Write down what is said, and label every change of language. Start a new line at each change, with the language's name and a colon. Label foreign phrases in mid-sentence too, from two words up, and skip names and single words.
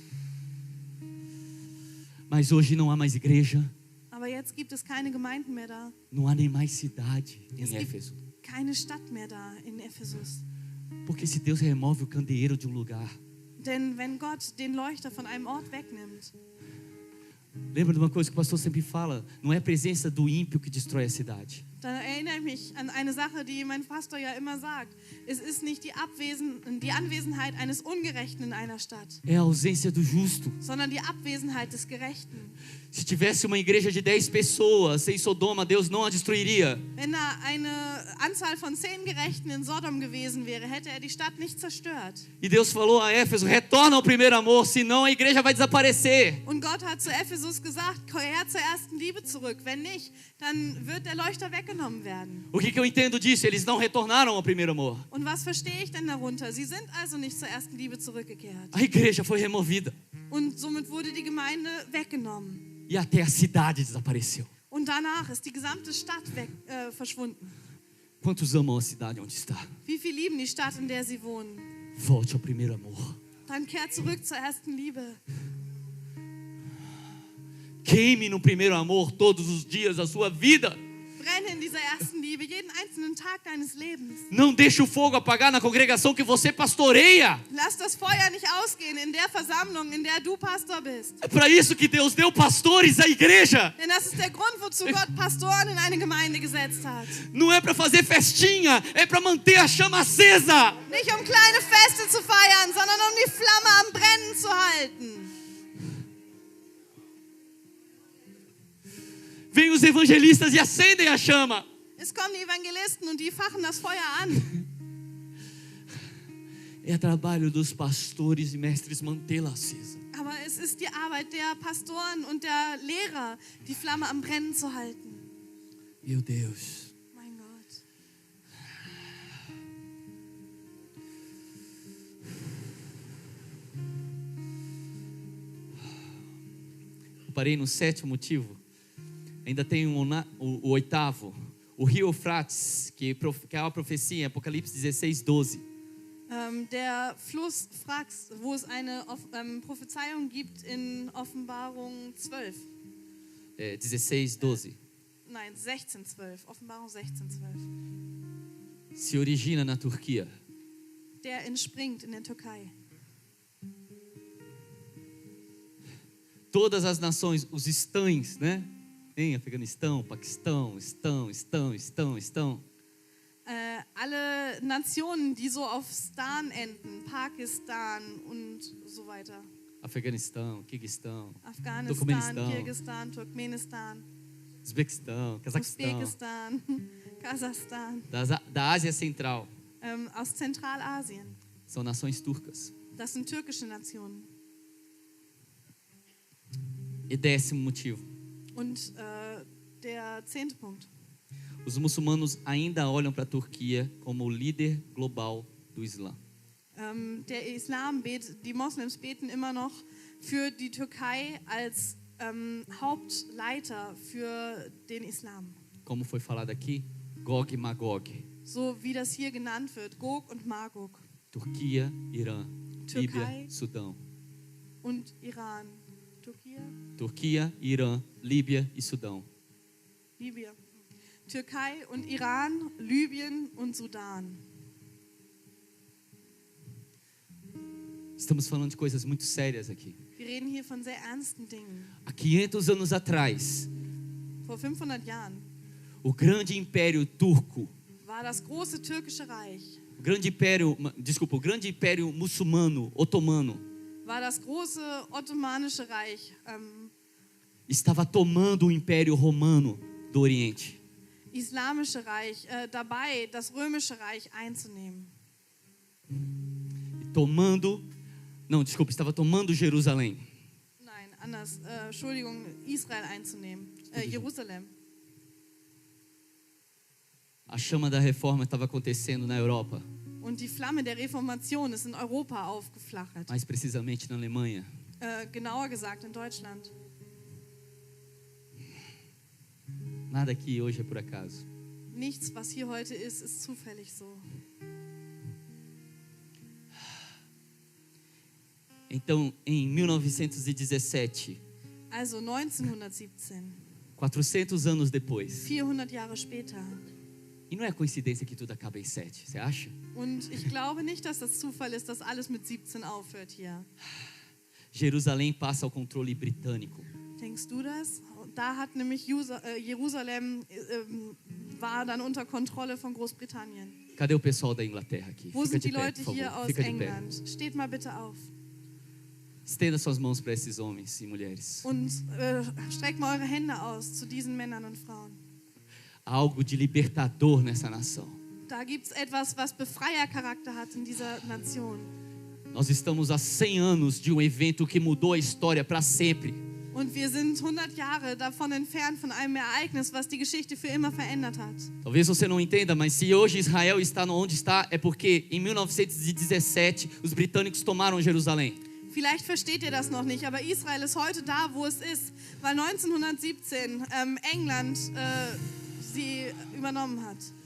Portuguese: Mas hoje não há mais igreja,
German: Aber jetzt gibt es keine Gemeinden mehr da.
Portuguese: não há nem mais cidade
German: Es
Portuguese: em
German: gibt
Portuguese: Éfeso.
German: keine Stadt mehr da in Ephesus.
Portuguese: Porque se Deus remove o candeeiro de um lugar,
German: Denn wenn Gott den Leuchter von einem Ort wegnimmt,
Portuguese: lembra de uma coisa que o pastor sempre fala, não é a presença do ímpio que destrói a cidade.
German: dann erinnere ich mich an eine Sache, die mein Pastor ja immer sagt. Es ist nicht die Anwesenheit eines Ungerechten in einer Stadt,
Portuguese: É a ausência do justo.
German: sondern die Abwesenheit des Gerechten.
Portuguese: Se tivesse uma igreja de 10 pessoas em Sodoma, Deus não a destruiria.
German: Wenn da eine Anzahl von 10 Gerechten in Sodom gewesen wäre, hätte er die Stadt nicht zerstört.
Portuguese: E Deus falou a Éfeso, retorna ao primeiro amor, senão a igreja vai desaparecer.
German: Und Gott hat zu Ephesus gesagt, kehr zur ersten Liebe zurück. Wenn nicht, dann wird der Leuchter weggenommen werden.
Portuguese: O que eu entendo disso? Eles não retornaram ao primeiro amor.
German: Und was verstehe ich denn darunter? Sie sind also nicht zur ersten Liebe zurückgekehrt.
Portuguese: A igreja foi removida
German: Und somit wurde die Gemeinde weggenommen.
Portuguese: e até a cidade desapareceu.
German: Und danach ist die gesamte Stadt verschwunden.
Portuguese: Quantos amam a cidade onde está?
German: Wie viel lieben die Stadt, in der sie wohnen?
Portuguese: Volte ao primeiro amor.
German: Dann kehrt zurück zur ersten Liebe.
Portuguese: Queime no primeiro amor todos os dias da sua vida.
German: Brenne in dieser ersten Liebe jeden einzelnen Tag deines Lebens.
Portuguese: Não deixe o fogo apagar na congregação que você pastoreia.
German: Lass das Feuer nicht ausgehen in der Versammlung, in der du Pastor bist.
Portuguese: É para isso que Deus deu pastores à igreja.
German: Denn das ist der Grund, wozu Gott Pastoren in eine Gemeinde gesetzt hat.
Portuguese: Não é para fazer festinha, é para manter a chama acesa.
German: Nicht um kleine Feste zu feiern, sondern um die Flamme am Brennen zu halten.
Portuguese: Vêm os evangelistas e acendem a chama.
German: Es kommen die Evangelisten und die fachen das Feuer an.
Portuguese: É trabalho dos pastores e mestres mantê-la acesa.
German: Aber es ist die Arbeit der Pastoren und der Lehrer, die Flamme am Brennen zu halten.
Portuguese: Meu Deus.
German: Mein Gott.
Portuguese: Eu parei no 7º motivo. Ainda tem o 8º. O rio Eufrates, que é uma profecia em Apocalipse 16:12.
German: Der Fluss Frax, wo es eine Prophezeiung gibt in Offenbarung 12. 16:12. Nein, 16:12. Offenbarung 16:12.
Portuguese: Se origina na Turquia.
German: Der entspringt in der Türkei.
Portuguese: Todas as nações, os estãs, né? Em Afeganistão, Paquistão, estão.
German: Alle Nationen, die so auf Stan enden, Pakistan und so weiter.
Portuguese: Afeganistão, Kirguistão,
German: Afghanistan, Turkmenistan. Kirgisistan, Turkmenistan,
Portuguese: Uzbequistão, Cazaquistão,
German: Usbekistan, Kasachstan,
Portuguese: da Ásia Central.
German: aus Zentralasien.
Portuguese: São nações turcas.
German: Das sind türkische Nationen.
Portuguese: E 10º motivo.
German: Und der 10. Punkt.
Portuguese: Os muçulmanos ainda olham para a Turquia como o líder global do Islã.
German: Der Islam die Moslems beten immer noch für die Türkei als Hauptleiter für den Islam.
Portuguese: Como foi falado aqui, Gog e Magog.
German: So wie das hier genannt wird, Gog und Magog.
Portuguese: Turquia, Irã,
German: Türkei.
Portuguese: Líbia, Sudão.
German: Und Iran.
Portuguese: Turquia, Irã, Líbia e Sudão.
German: Libyen. Türkei und Iran, Libyen und Sudan.
Portuguese: Estamos falando de coisas muito sérias aqui.
German: Wir reden hier von sehr ernsten Dingen.
Portuguese: Há 500 anos atrás,
German: Vor 500 Jahren
Portuguese: o grande império turco,
German: war das große türkische Reich,
Portuguese: o grande império muçulmano, otomano,
German: war das große ottomanische Reich,
Portuguese: estava tomando o império romano do Oriente.
German: islamische Reich, dabei das römische Reich einzunehmen.
Portuguese: Estava tomando Jerusalém.
German: Nein, anders. Entschuldigung, Israel einzunehmen. Jerusalem.
Portuguese: A chama da reforma estava acontecendo na Europa.
German: Und die Flamme der Reformation ist in Europa aufgeflackert.
Portuguese: mais precisamente na Alemanha.
German: Genauer gesagt in Deutschland.
Portuguese: Nada aqui hoje é por acaso.
German: Nichts, was hier heute ist zufällig so.
Portuguese: Então, em 1917,
German: Also 1917,
Portuguese: 400 anos depois,
German: 400 Jahre später.
Portuguese: e não é coincidência que tudo acaba em 7, você acha?
German: Und ich glaube nicht, dass das Zufall ist, dass alles mit 17 aufhört hier.
Portuguese: Jerusalém passa ao controle britânico.
German: Denkst du das? Da hat nämlich Jerusalem war dann unter Kontrolle von Großbritannien.
Portuguese: Cadê o pessoal da Inglaterra aqui?
German: Wo
Portuguese: Fica
German: sind
Portuguese: de
German: die
Portuguese: pé,
German: Leute
Portuguese: por
German: hier
Portuguese: favor.
German: aus
Portuguese: Fica de pé.
German: England? Steht mal bitte auf.
Portuguese: Estenda suas mãos para esses homens e mulheres.
German: Und streckt mal eure Hände aus zu diesen Männern und Frauen.
Portuguese: Há algo de libertador nessa nação.
German: Da gibt es etwas, was Befreiercharakter hat in dieser Nation.
Portuguese: Nós estamos há 100 anos de evento que mudou a história para sempre.
German: Und wir sind 100 Jahre davon entfernt von einem Ereignis, was die Geschichte für immer verändert hat.
Portuguese: Talvez você não entenda, mas se hoje Israel está onde está, é porque em 1917 os britânicos tomaram Jerusalém.
German: Vielleicht versteht ihr das noch nicht, aber Israel ist heute da, wo es ist, weil 1917 England sie übernommen hat.